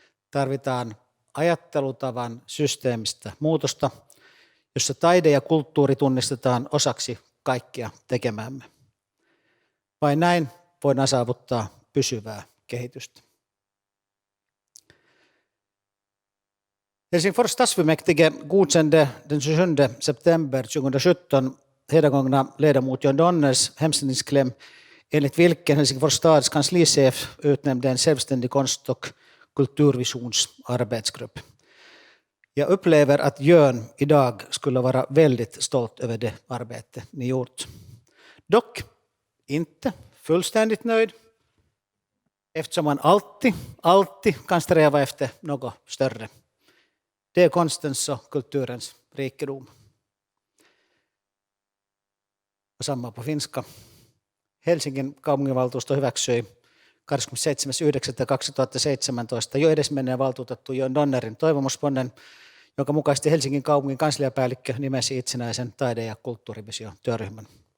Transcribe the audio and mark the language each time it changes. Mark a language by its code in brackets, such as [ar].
[fi] Tarvitaan ajattelutavan systeemistä muutosta, jossa taide ja kulttuuri tunnistetaan osaksi kaikkia tekemäämme. Vain näin voidaan saavuttaa pysyvää kehitystä. [sv] Helsingfors stadsfullmäktige godkände den 27 september 2017 hedagångna ledamot John Donners hemställningskläm enligt vilken Helsingfors stads kanslichef utnämnde en självständig konst- och kulturvisionsarbetsgrupp. Jag upplever att Jörn idag skulle vara väldigt stolt över det arbete ni gjort. Dock inte fullständigt nöjd, eftersom man alltid kan sträva efter något större. Det är konstens och kulturens rikedom. Och samma på finska. [fi] Helsingin kaupunginvaltuusto hyväksyi 27.9.2017 jo edesmenneen valtuutettu Jörn Donnerin toivomusponnen, jonka mukaisesti Helsingin kaupungin kansliapäällikkö nimesi itsenäisen taide- ja kulttuurivisio-työryhmän.